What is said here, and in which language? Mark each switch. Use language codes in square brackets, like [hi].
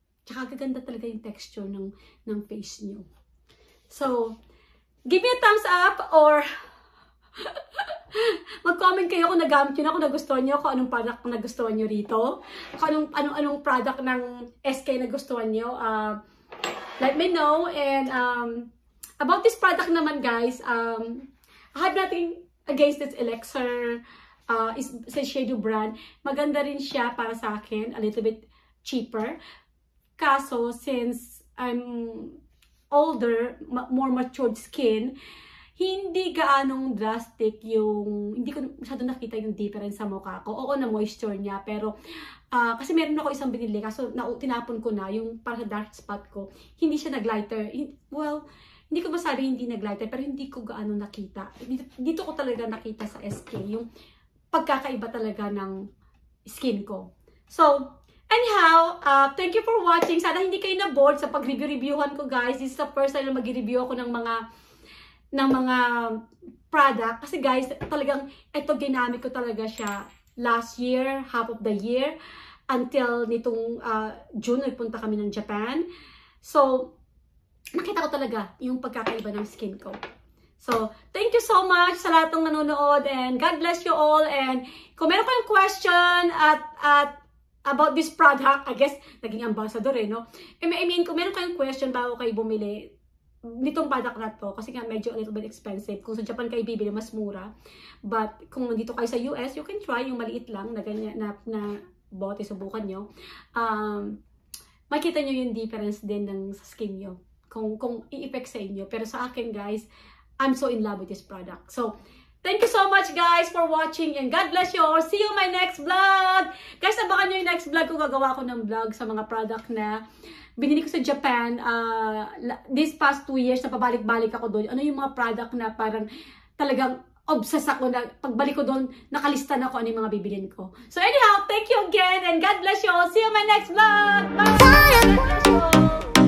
[tl] Tsaka gaganda talaga yung texture ng face nyo. [en] So, give me a thumbs up or [tl] Mag-comment kayo kung nagamit nyo na, kung nagustuhan nyo, kung anong product na nagustuhan nyo rito. Kung anong product ng SK na gustuhan nyo. [en] Let me know. And about this product naman, guys, I have nothing against this Elixir. Is Shiseido brand. [tl] Maganda rin siya para sa akin. [en] A little bit cheaper. [tl] Kaso, [en] since I'm older, more matured skin, [tl] hindi gaanong drastic yung, hindi ko masyado nakita yung difference sa mukha ko. Oo, na moisture niya, pero kasi meron ako isang binili, kaso tinapon ko na yung para sa dark spot ko. Hindi siya nag-lighter. Well, hindi ko masabi hindi nag-lighter, pero hindi ko gaano nakita. Dito ko talaga nakita sa SK, yung pagkakaiba talaga ng skin ko. [en] So, anyhow, thank you for watching. [tl] Sana hindi kayo na-bored sa pag-review-reviewhan ko, guys. [en] This is the first time [tl] na mag-review ako ng mga product. Kasi, guys, talagang ito ginamit ko talaga siya last year, [en] half of the year, [tl] until nitong June, nagpunta kami ng Japan. So, nakita ko talaga yung pagkakaiba ng skin ko. [en] So, thank you so much [tl] sa lahat ng nanonood, [en] and God bless you all. And [tl] kung meron kayong [en] question at about this product, I guess, naging ambassador no? [tl] I mean, kung meron kayong question bago kayo bumili nitong product na to, kasi nga medyo [en] a little bit expensive. [tl] Kung sa Japan kayo bibili, mas mura. But kung nandito kayo sa US, [en] you can try [tl] yung maliit lang na ganyan na bote, subukan nyo. Makita nyo yung difference din ng sa skin nyo. Kung i-effect sa inyo. Pero sa akin, [en] guys, I'm so in love with this product. So, thank you so much, guys, for watching, and God bless you all. See you in my next vlog. Guys, [tl] abangan nyo yung [en] next vlog ko. [tl] Gagawa ko ng vlog sa mga product na binili ko sa Japan. [en] This past 2 years, [tl] na pabalik-balik ako doon. Ano yung mga product na parang talagang obsessed ako na pagbalik ko doon, nakalista na ako ano yung mga bibilin ko. [en] So anyhow, thank you again, and God bless you all. See you in my next vlog. Bye! God bless you all.